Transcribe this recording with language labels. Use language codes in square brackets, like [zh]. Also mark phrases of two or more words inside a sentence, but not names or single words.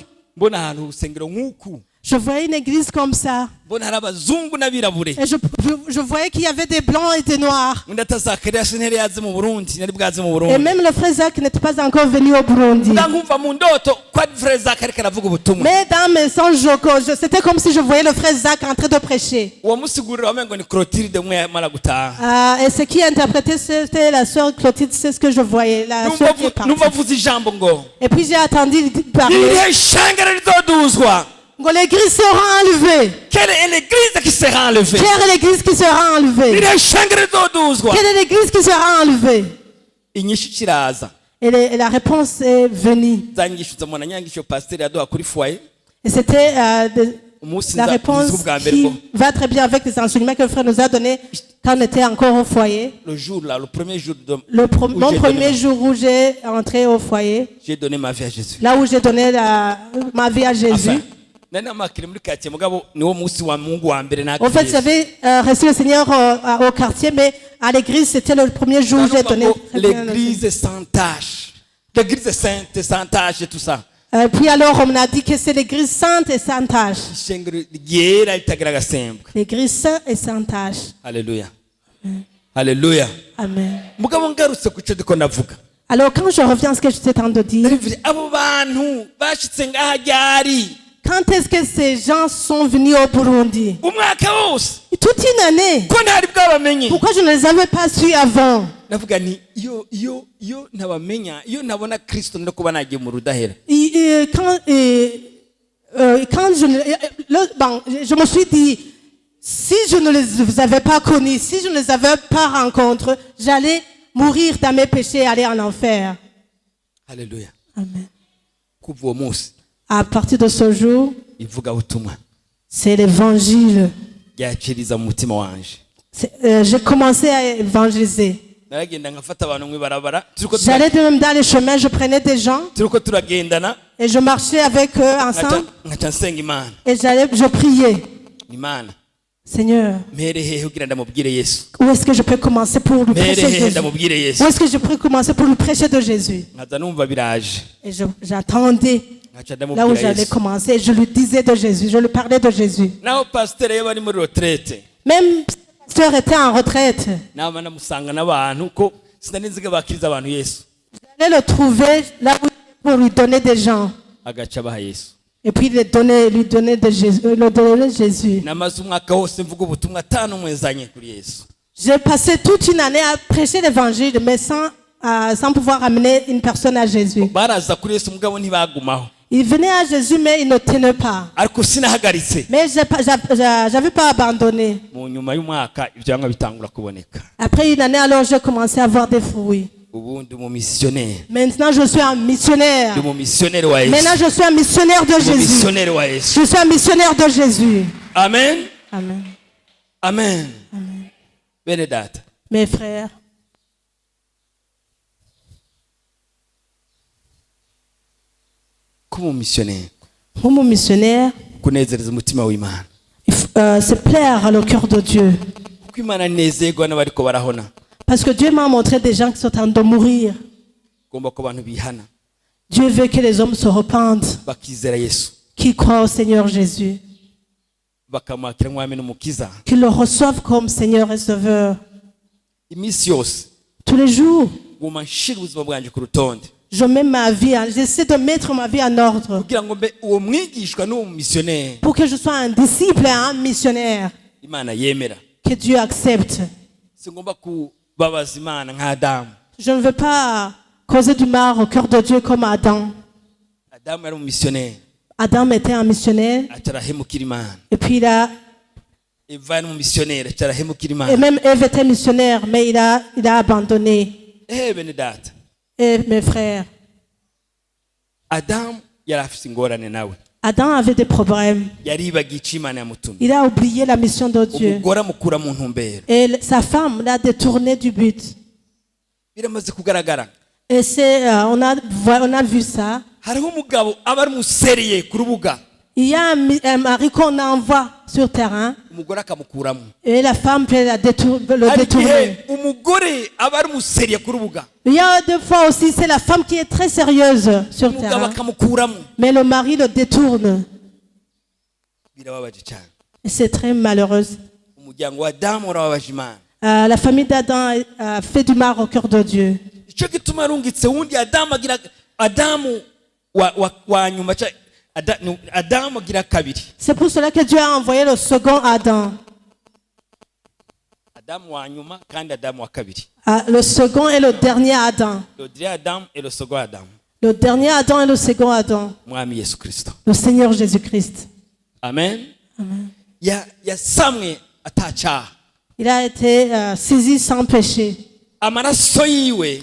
[rn] mbona ahantu urusengero nk'uku, [fr] Je voyais une église comme ça. [rn] mbona hari abazungu n'abirabure. [fr] Et je voyais qu'il y avait des blancs et des noirs. [rn] undi atazakariya ntiyari yaze mu Burundi, nari bwaze mu [fr] Et [rn] Burundi. [fr] même le frère Zach n'était pas encore venu au Burundi. [rn] nkumva mu ndoto ko ari frere Zach ariko aravuga ubutumwa. [fr] Mais dans mes songes, c'était comme si je voyais le frère Zach en train de prêcher. [rn] uwo musigurira wamengo ni Clotilde umwe yamara gutaha. [fr] Et ce qui interprétait, c'était la sœur Clotilde, c'est ce que je voyais. La sœur qui est partie. [rn] numva avuze ijambo ngo [fr] Et puis j'ai attendu parler. [rn] irihe shengero rizoduzwa. [fr] L'église sera enlevée. Quelle est l'église qui sera enlevée? Quelle est l'église qui sera enlevée? [rn] irihe shengero rizoduzwa. [fr] Quelle est l'église qui sera enlevée? [rn] inyishu kiraza. [fr] Et la réponse est venue. [rn] za nyigisho za mwana nyangisho pasiteri yaduha kuri foyer. [fr] Et c'était [rn] umunsi [fr] la réponse [rn] ubwa mbere [fr] qui [rn] ngo [fr] va très bien avec les enseignements que le frère nous a donnés quand on était encore au foyer. le jour là, le premier jour de Mon premier jour où j'ai entré au foyer, j'ai donné ma vie à Jésus. là où j'ai donné ma vie à Jésus. [rn] nari namakire muri quartier mugabo niwo munsi wa Mungu wa mbere [fr] En fait, j'avais reçu le Seigneur au quartier, mais à l'église, c'était le premier jour où j'ai donné. l'église sans tâche, l'église sainte sans tâche et tout ça. Puis alors, on m'a dit que c'est l'église sainte et sans tâche. [rn] ishengero ryera ritagira agasembo. [fr] L'église sainte et sans tâche. [rn] Haleluya, haleluya. Amen. mugabo ngarutse ku cyo ndiko ndavuga, [fr] Alors, quand je reviens à ce que j'étais en train de dire, [rn] abo bantu bashitse ngaha ryari [fr] quand est-ce que ces gens sont venus au Burundi? [rn] umwaka wose [fr] Toute une année. [rn] ko ntari bwabamenye. [fr] Pourquoi je ne les avais pas su avant? [rn] ndavuga ni iyo ntabamenya, iyo ntabona Kristo no kuba nagiye mu rudahera. [fr] Quand je me suis dit, si je ne les avais pas connus, si je ne les avais pas rencontrés, j'allais mourir dans mes péchés et aller en enfer. [rn] Haleluya. Amen. kuva uwo munsi [fr] À partir de ce jour, [rn] ivugabutumwa [fr] c'est l'évangile. [rn] ryakiriza mu mutima wanje. [fr] J'ai commencé à évangéliser. [rn] naragenda nkafata abantu mu ibarabara, [fr] J'allais même dans les chemins, je prenais des gens [rn] turiko turagendana [fr] et je marchais avec eux ensemble [rn] nkaca nsenga Imana. [fr] et je priais. [rn] Imana [fr] Seigneur, [rn] mpere hehe kugira ndamubwire Yesu, [fr] où est-ce que je peux commencer pour lui [rn] mpere [fr] prêcher [rn] hehe [fr] Jésus? [rn] ndamubwire Yesu. [fr] Où est-ce que je peux commencer pour lui prêcher de Jésus? [rn] nkaza numva biraje, [fr] Et j'attendais [rn] nkaca [fr] là où [rn] ndamubwira [fr] j'allais [rn] Yesu. [fr] commencer et je lui disais de Jésus, je lui parlais de Jésus. [rn] naho pasiteri yo bari muri retraite, [fr] Même le pasteur était en retraite. [rn] nama namusanga n'abantu ko sinari nzi ko bakiriza abantu Yesu, [fr] J'allais le trouver là où pour lui donner des gens. [rn] agaca abaha Yesu. [fr] Et puis lui donner de Jésus, le donner de Jésus. [rn] namaze umwaka wose mvuga ubutumwa atanu mwezanye kuri Yesu. [fr] J'ai passé toute une année à prêcher l'évangile, mais sans pouvoir amener une personne à Jésus. [rn] baraza kuri Yesu mugabo ntibagumaho, [fr] Il venait à Jésus, mais il ne tenait pas. [rn] ariko sinahagaritse. [fr] Mais j'avais pas abandonné. [rn] mu nyuma y'umwaka ivyanga bitangura kuboneka. [fr] Après une année, alors j'ai commencé à avoir des fruits. [rn] ubundi mu missionnaire, [fr] Maintenant, je suis un missionnaire. [rn] ndi mu missionnaire wa Yesu, [fr] Maintenant, je suis un missionnaire de [rn] mu [fr] Jésus. [rn] missionnaire wa Yesu. [fr] Je suis un missionnaire de Jésus. Amen, Amen. [rn] amen. bene data, [fr] Mes frères, [rn] kuba umumissionnaire [fr] pour mon missionnaire, [rn] kunezereza umutima w'Imana, [fr] c'est plaire le cœur de Dieu. [rn] kuko Imana inezerwa n'abariko barahona. [fr] Parce que Dieu m'a montré des gens qui sont en train de mourir. [rn] ugomba ko abantu bihana [fr] Dieu veut que les hommes se repentent, [rn] bakizera Yesu, [fr] qu'ils croient au Seigneur Jésus, [rn] bakamwakira nk'umwami n'umukiza. [fr] qu'ils le reçoivent comme Seigneur et Sauveur. [rn] iminsi yose [fr] Tous les jours, [rn] nguma nshira ubuzima bwanje ku rutonde [fr] je mets ma vie, j'essaie de mettre ma vie en ordre [rn] kugira ngo mbe uwo mwigishwa n'uwo missionnaire [fr] pour que je sois un disciple et un missionnaire [rn] Imana yemera. [fr] que Dieu accepte. [rn] singomba kubabaza Imana nk'Adamu. [fr] Je ne veux pas causer du mal au cœur de Dieu comme Adam. [rn] Adamu yari umumissionnaire, [fr] Adam était un missionnaire [rn] aca arahemukira Imana. [fr] et puis [rn] Eva yari umumissionnaire, aca arahemukira [fr] et [rn] Imana. [fr] même Ève était missionnaire, mais il a abandonné. [rn] bene data, [fr] Et mes frères, [rn] Adamu yari afise ingorane nawe, [fr] Adam avait des problèmes. [rn] yaribagiye ico Imana yamutumye. [fr] Il a oublié la mission de Dieu. [rn] umugore amukura mu ntumbero. [fr] Et sa femme l'a détourné du but. [rn] biramaze kugaragara, [fr] Et on a vu ça. [rn] hariho umugabo aba ari umuseriye ku rubuga, [fr] Il y a un mari qu'on envoie sur terrain [rn] umugore akamukuramo. [fr] et la femme peut le [rn] hari [fr] détourner. [rn] igihe umugore aba ari umuseriye ku rubuga [fr] Il y a des fois aussi, c'est la femme qui est très sérieuse sur [rn] umugabo [fr] terrain, [rn] akamukuramo. [fr] mais le mari le détourne. [rn] Birababaje cyane. [fr] Et c'est très malheureux. [rn] Umuryango wa Adamu urababaje Imana. [fr] La famille d'Adam a fait du mal au cœur de Dieu. [rn] Icyo gituma arungitse wundi Adamu wa nyuma Adamu agira kabiri. [fr] C'est pour cela que Dieu a envoyé le second Adam. [rn] Adamu wa nyuma kandi Adamu wa kabiri. [fr] Le second et le dernier Adam. Le dernier Adam et le second Adam. Le dernier Adam et le second Adam. [rn] Mwami Yesu Kristo. [fr] Le Seigneur Jésus-Christ. [rn] Amen. [fr] Amen. [rn] Yasamwe atacyaha. [fr] Il a été saisi sans péché. [rn] Amaraso yiwe